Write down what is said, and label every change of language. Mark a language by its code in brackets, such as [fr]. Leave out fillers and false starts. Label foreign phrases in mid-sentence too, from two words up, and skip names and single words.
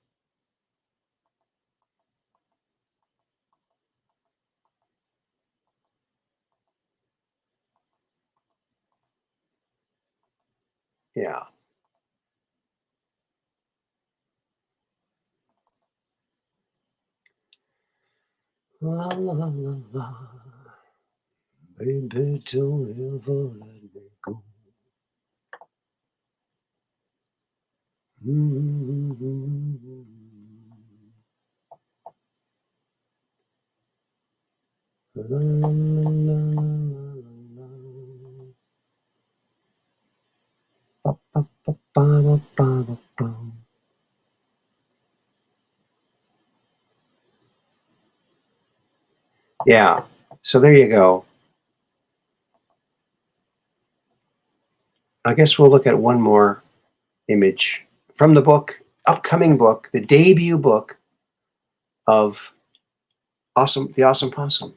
[en] Yeah. La la la la. Baby, don't ever let me go. Mm-hmm. La, la, la, la, la. Ba, ba, ba, ba, ba, ba, ba. Yeah, so there you go. I guess we'll look at one more image from the book, upcoming book, the debut book of The Awesome Possum.